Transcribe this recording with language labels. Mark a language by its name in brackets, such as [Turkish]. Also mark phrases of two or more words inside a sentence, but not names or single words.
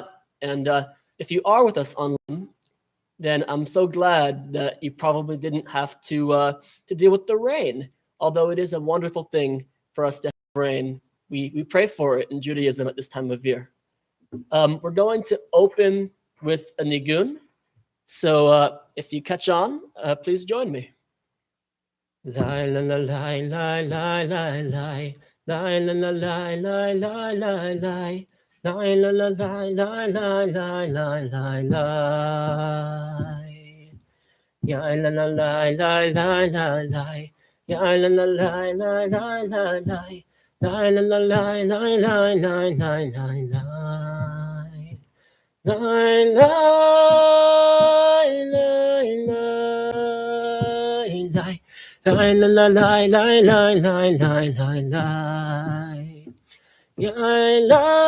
[English] And if you are with us online, then I'm so glad that you probably didn't have to deal with the rain. Although it is a wonderful thing for us to have rain, we pray for it in Judaism at this time of year. We're going to open with a nigun. So if you catch on, please join me. Lai la la lai lai lai lai lai lai la la lai lai lai lai lai lai la la lai lai lai lai lai lai lai ya la la lai lai lai lai lai ya la la lai lai lai lai lai lai la la lai lai lai lai lai lai lai lai lai lai lai Lai la la lai lai lai lai lai lai lai lai lai